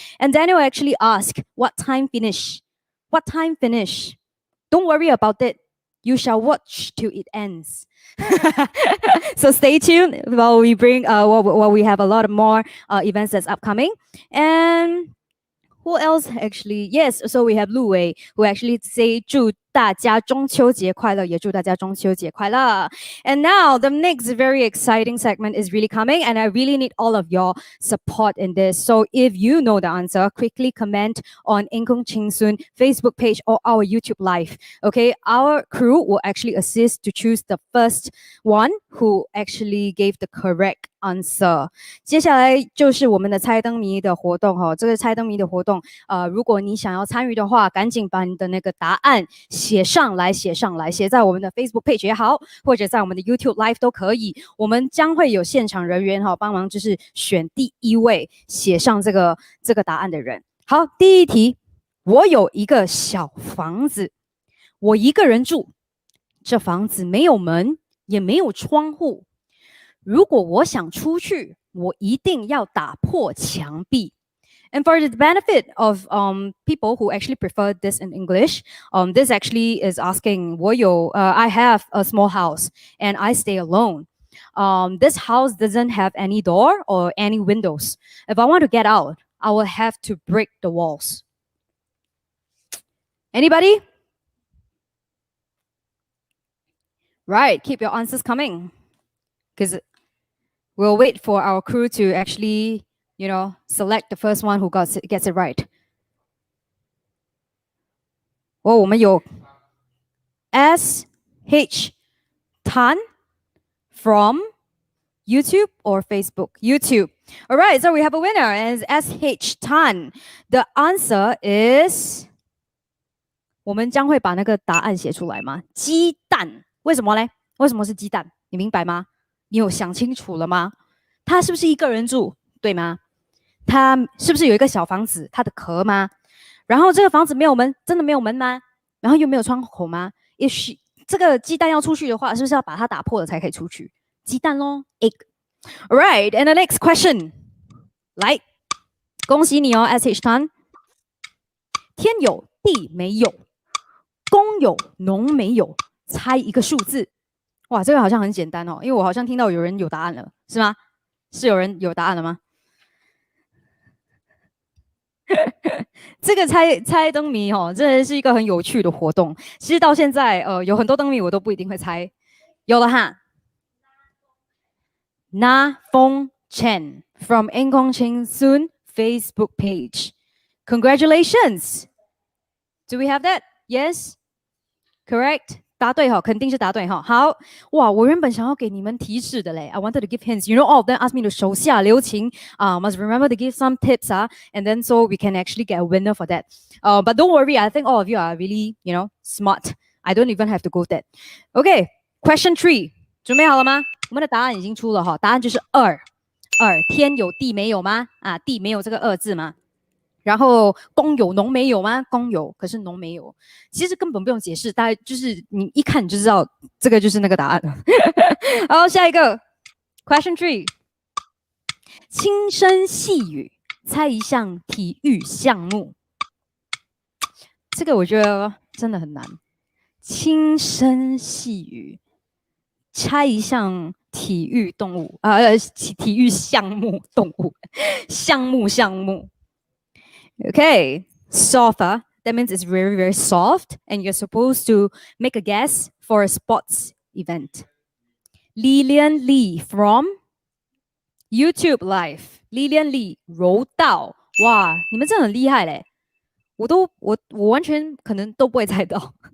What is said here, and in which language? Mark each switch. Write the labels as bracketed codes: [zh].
[en] And Daniel actually asked, what time finish? What time finish? Don't worry about it. You shall watch till it ends. So stay tuned while we bring while we have a lot of more events that's upcoming. And who else actually? Yes, so we have Lu Wei who actually say [zh] 祝大家中秋节快乐，也祝大家中秋节快乐。 [en] And now the next very exciting segment is really coming, and I really need all of your support in this. So if you know the answer, quickly comment on Inkong Cheng Soon Facebook page or our YouTube live. Okay, our crew will actually assist to choose the first one who actually gave the correct answer. [zh] 接下来就是我们的猜灯谜的活动哈，这个猜灯谜的活动，如果你想要参与的话，赶紧把你的那个答案写上来，写在我们的 Facebook page 也好，或者在我们的 YouTube Live 都可以。我们将会有现场人员哈帮忙，就是选第一位写上这个答案的人。好，第一题，我有一个小房子，我一个人住，这房子没有门，也没有窗户。如果我想出去，我一定要打破墙壁。 [en] And for the benefit of people who actually prefer this in English, this actually is asking, I have a small house and I stay alone. This house doesn't have any door or any windows. If I want to get out, I will have to break the walls. Anybody? Right, keep your answers coming. Because we'll wait for our crew to actually, select the first one who gets it right. [zh] 我们有 [en] SH Tan from YouTube or Facebook? YouTube. All right, so we have a winner, and it's SH Tan. The answer is [zh] 我们将会把那个答案写出来吗？鸡蛋。为什么嘞？为什么是鸡蛋？你明白吗？你有想清楚了吗？他是不是一个人住，对吗？他是不是有一个小房子，他的壳吗？然后这个房子没有门，真的没有门吗？然后又没有窗口吗？也许这个鸡蛋要出去的话，是不是要把它打破了才可以出去？鸡蛋咯 ，egg. [en] All right, and the next question. [zh] 来，恭喜你哦 ，SH Tan。天有地没有，公有农没有，猜一个数字。哇，这个好像很简单哦，因为我好像听到有人有答案了，是吗？是有人有答案了吗？这个猜灯谜哦，真的是一个很有趣的活动。其实到现在，有很多灯谜我都不一定会猜。有了哈。 Na Fong Chen from Inkong Cheng Soon Facebook page. Congratulations. Do we have that? Yes? Correct? 答对哈，肯定是答对哈。好，哇，我原本想要给你们提示的嘞。 [en] I wanted to give hints. You know, all of them asked me to [zh] 手下留情. [en] Must remember to give some tips, and then so we can actually get a winner for that. But don't worry, I think all of you are really, smart. I don't even have to go that. Okay, question 3. [zh] 准备好了吗？我们的答案已经出了哈，答案就是2。天有地没有吗？地没有这个2字吗？然后公有农没有吗？公有，可是农没有。其实根本不用解释，大概就是你一看你就知道这个就是那个答案了。好，下一个 question 3， 轻声细语，猜一项体育项目。这个我觉得真的很难。轻声细语，猜一项体育动物体育项目动物项目。 [en] Okay, softer. That means it's very, very soft, and you're supposed to make a guess for a sports event. Lilian Lee from YouTube Live. [zh] Lilian Lee 柔道，哇，你们真的很厉害嘞！我完全可能都不会猜到。